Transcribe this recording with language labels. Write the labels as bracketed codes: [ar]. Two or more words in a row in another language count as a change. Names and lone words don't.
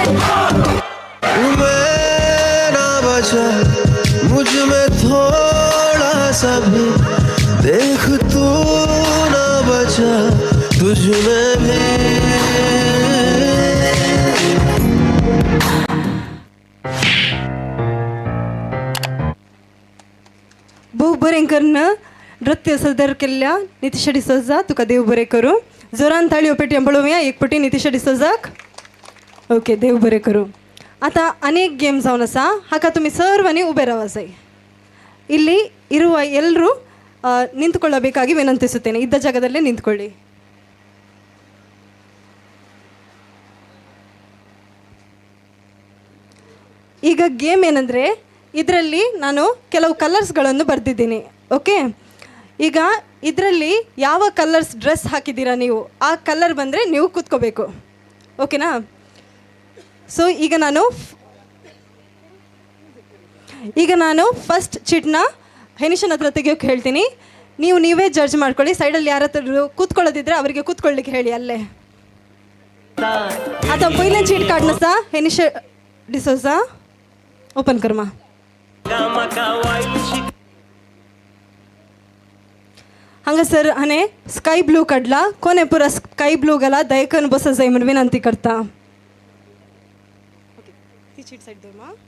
[hi] मेरा बचा मुझ में थोड़ा सा भी देख तू ना बचा तुझ में भी [kok] भू बरेंकरनं नृत्य सादर केल्ल्या नितीश डिसोजा तुका देव बरें करूं. जोरान ताळयो पेटी पळोवया एक पटी नितीश डिसोजाक. ओके देव बरें करूं. आता अनेक गेम जावन आसा हाका तुमी सर्वांनी उबे रावा जाय. [kn] ಇಲ್ಲಿ ಇರುವ ಎಲ್ಲರೂ ನಿಂತುಕೊಳ್ಳಬೇಕಾಗಿ ವಿನಂತಿಸುತ್ತೇನೆ. ಇದ್ದ ಜಾಗದಲ್ಲೇ ನಿಂತ್ಕೊಳ್ಳಿ. ಈಗ ಗೇಮ್ ಏನಂದರೆ ಇದರಲ್ಲಿ ನಾನು ಕೆಲವು ಕಲರ್ಸ್ಗಳನ್ನು ಬರೆದಿದ್ದೀನಿ. ಓಕೆ, ಈಗ ಇದರಲ್ಲಿ ಯಾವ [en] colours dress [kn] ಹಾಕಿದ್ದೀರಾ ನೀವು ಆ ಕಲರ್ ಬಂದರೆ ನೀವು ಕೂತ್ಕೋಬೇಕು. ಓಕೆನಾ? ಸೊ ಈಗ ನಾನು ಫಸ್ಟ್ ಚೀಟ್ನ ಹೆನಿಶನ್ ಹತ್ರ ತೆಗಿಯೋಕೆ ಹೇಳ್ತೀನಿ. ನೀವೇ ಜಡ್ಜ್ ಮಾಡ್ಕೊಳ್ಳಿ. ಸೈಡಲ್ಲಿ ಯಾರ ಹತ್ರ ಕೂತ್ಕೊಳ್ಳೋದಿದ್ರೆ ಅವರಿಗೆ ಕೂತ್ಕೊಳ್ಳಿಕ್ಕೆ ಹೇಳಿ ಅಲ್ಲೇ. [kok] आता पहिलं चीट काढणं सा हेनिश डिसोजा ओपन कर मा हांगा सर हाणे [en] sky blue [kok] काढला. कोणे पुरा [en] sky blue [kok] गेला दयकन बस जाय म्हणून विनंती करता. ती [en] chit side [kok] दे मा.